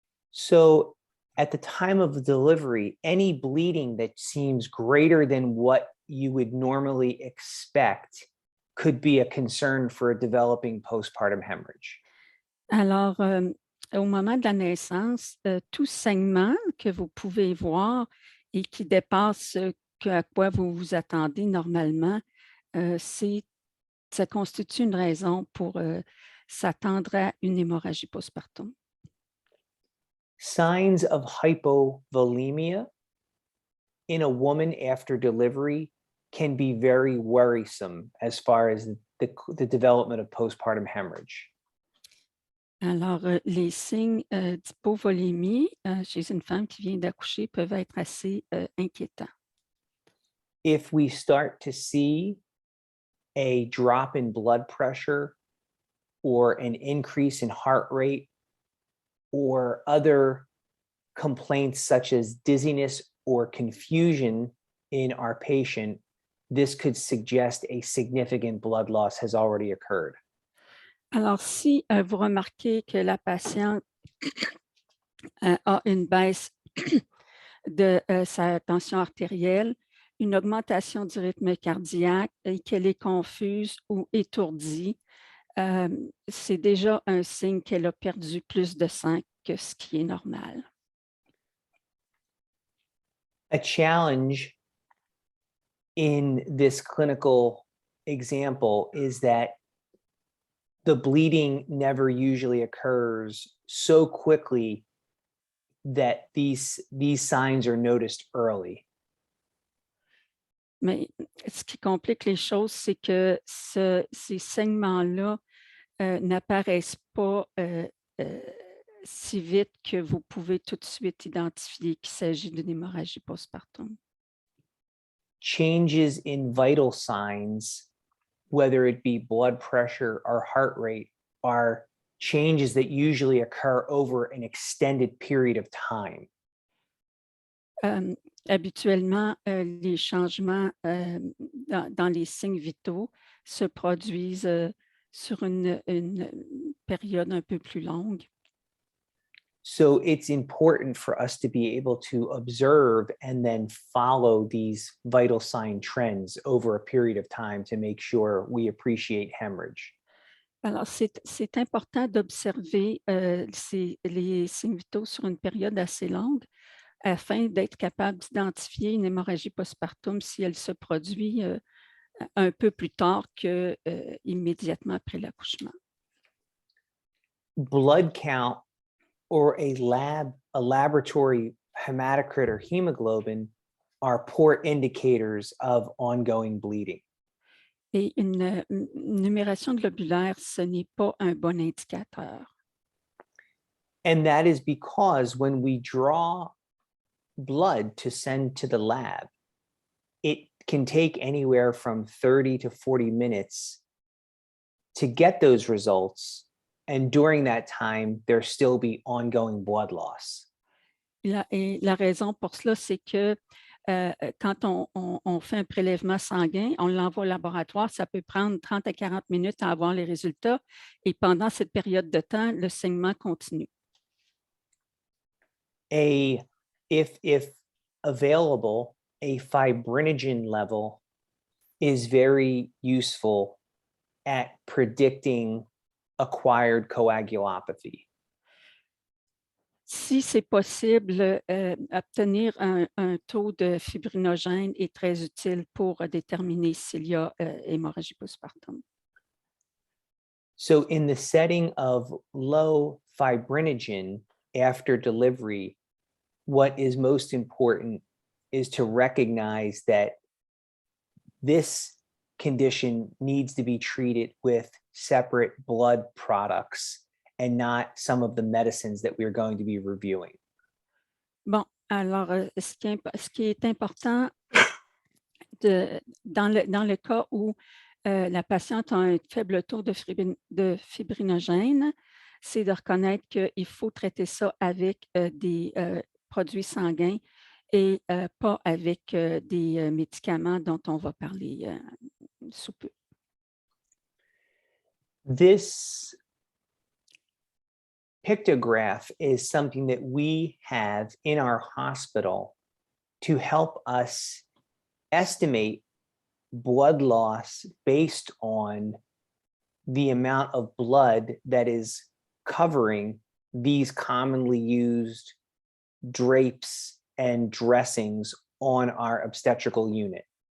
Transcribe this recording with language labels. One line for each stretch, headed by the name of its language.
English: So at the time of delivery, any bleeding that seems greater than what you would normally expect could be a concern for a developing postpartum hemorrhage.
French: Alors, au moment de la naissance, tout saignement que vous pouvez voir et qui dépasse ce à quoi vous vous attendez normalement, ça constitue une raison pour s'attendre à une hémorragie postpartum.
English: Signs of hypovolemia in a woman after delivery can be very worrisome as far as the development of postpartum hemorrhage.
French: Alors, les signes d'hypovolémie chez une femme qui vient d'accoucher peuvent être assez inquiétants.
English: If we start to see a drop in blood pressure or an increase in heart rate or other complaints such as dizziness or confusion in our patient, this could suggest a significant blood loss has already occurred.
French: Alors, si vous remarquez que la patiente a une baisse de sa tension artérielle, une augmentation du rythme cardiaque et qu'elle est confuse ou étourdie, c'est déjà un signe qu'elle a perdu plus de sang que ce qui est normal.
English: A challenge in this clinical example is that the bleeding never usually occurs so quickly that these signs are noticed early.
French: Mais ce qui complique les choses, c'est que ces saignements-là n'apparaissent pas si vite que vous pouvez tout de suite identifier qu'il s'agit d'une hémorragie postpartum.
English: Changes in vital signs, whether it be blood pressure or heart rate, are changes that usually occur over an extended period of time.
French: Habituellement, les changements dans les signes vitaux se produisent sur une période un peu plus longue.
English: So it's important for us to be able to observe and then follow these vital sign trends over a period of time to make sure we appreciate hemorrhage.
French: Alors, c'est important d'observer les signes vitaux sur une période assez longue afin d'être capable d'identifier une hémorragie postpartum si elle se produit un peu plus tard que immédiatement après l'accouchement.
English: Blood count or a laboratory hematocrit or hemoglobin are poor indicators of ongoing bleeding.
French: Et une numération globulaire, ce n'est pas un bon indicateur.
English: And that is because when we draw blood to send to the lab, it can take anywhere from 30 to 40 minutes to get those results. And during that time, there still be ongoing blood loss.
French: Et la raison pour cela, c'est que quand on fait un prélèvement sanguin, on l'envoie au laboratoire, ça peut prendre 30 à 40 minutes à avoir les résultats. Et pendant cette période de temps, le saignement continue.
English: If available, a fibrinogen level is very useful at predicting acquired coagulopathy.
French: Si c'est possible, obtenir un taux de fibrinogène est très utile pour déterminer s'il y a hémorragie postpartum.
English: So in the setting of low fibrinogen after delivery, what is most important is to recognize that this condition needs to be treated with separate blood products and not some of the medicines that we're going to be reviewing.
French: Bon, alors, ce qui est important dans le cas où la patiente a un faible taux de fibrinogène, c'est de reconnaître qu'il faut traiter ça avec des produits sanguins et pas avec des médicaments dont on va parler sous peu.
English: This pictograph is something that we have in our hospital to help us estimate blood loss based on the amount of blood that is covering these commonly used drapes and dressings on our obstetrical unit.